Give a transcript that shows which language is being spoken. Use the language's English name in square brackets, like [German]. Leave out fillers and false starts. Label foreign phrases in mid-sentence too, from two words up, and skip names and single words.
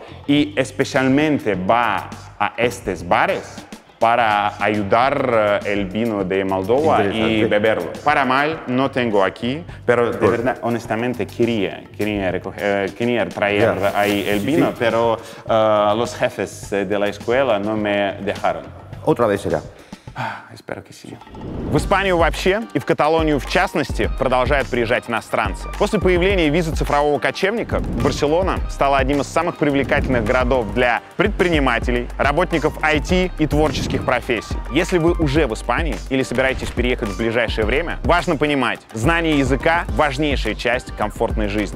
[Spanish] Y especialmente va a estos bares para ayudar el vino de Moldova y beberlo. Para mal no tengo aquí, pero de verdad, honestamente, quería traer ahí el vino, pero los jefes de la escuela no me dejaron. Otra vez será. Espero que sí. [Russian] В Испанию вообще и в Каталонию в частности продолжают приезжать иностранцы. После появления визы цифрового кочевника Барселона стала одним из самых привлекательных городов для предпринимателей, работников IT и творческих профессий. Если вы уже в Испании или собираетесь переехать в ближайшее время, важно понимать, знание языка — важнейшая часть комфортной жизни.